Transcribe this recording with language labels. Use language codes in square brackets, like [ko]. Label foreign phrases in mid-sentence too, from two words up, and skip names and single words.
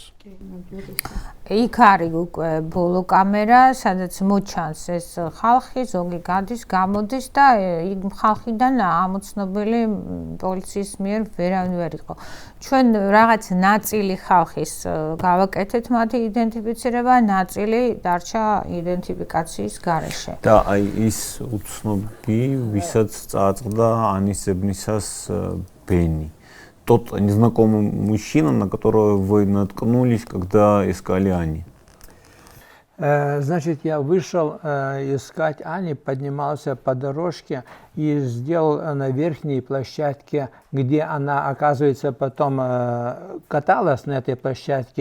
[ka] იქ არის უკვე ბოლო კამერა, სადაც მოჩანს ეს ხალხი, ზოგი გადის, გამოდის და იქ ხალხიდან ამოცნობელი პოლიციის მიერ ვერავინ ვერ იყო. ჩვენ რაღაც ნაწილი ხალხის გავაკეთეთ მათი იდენტიფიცირება, ნაწილი დარჩა იდენტიფიკაციის გარეშე. და აი ის უცნობი, виსაც წააწყდა ანის ზებნისას Бенни. [ru] Тот незнакомый мужчина, на которого вы наткнулись, когда искали Ани. Значит, я вышел искать Ани, поднимался по дорожке и сделал на верхней площадке, где она, оказывается, потом каталась на этой площадке.